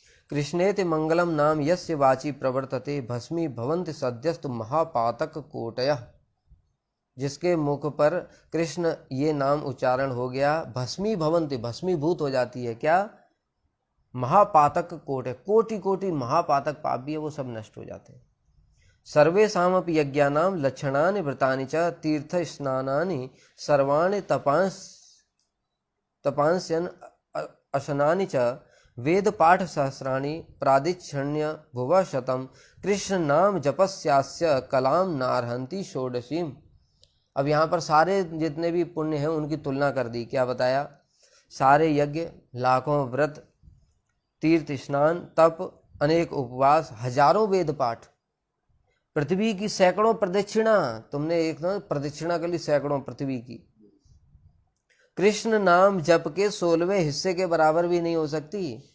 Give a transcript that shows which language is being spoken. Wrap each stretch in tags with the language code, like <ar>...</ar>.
<sa>कृष्णेति मंगलम नाम यस्य वाची प्रवर्तते भस्मी भवन्ति सद्यस्तु महापातक कोटयः।</sa> <hi>जिसके मुख पर कृष्ण ये नाम उच्चारण हो गया,</hi> <sa>भस्मी भवन्ति,</sa> <hi>भस्मीभूत हो जाती है, क्या,</hi> <sa>महापातक कोटय,</sa> <hi>कोटि कोटि महापातक पाप भी है वो सब नष्ट हो जाते हैं।</hi> <sa>सर्वेषामपि यज्ञानां लक्षणानि व्रतानि च तीर्थ स्नानानि सर्वाणि तपांस्यन् असनानि च वेद पाठ सहस्राणि प्रादिच्छण्य भुव शतम कृष्ण नाम जपस्यास्य कलाम नारहंती षोडशीम।</sa> <hi>अब यहाँ पर सारे जितने भी पुण्य हैं उनकी तुलना कर दी। क्या बताया, सारे यज्ञ, लाखों व्रत, तीर्थ स्नान, तप, अनेक उपवास, हजारों वेद पाठ, पृथ्वी की सैकड़ों प्रदक्षिणा, तुमने एक ना प्रदक्षिणा कर ली सैकड़ों पृथ्वी की, कृष्ण नाम जप के 16वें हिस्से के बराबर भी नहीं हो सकती।</hi>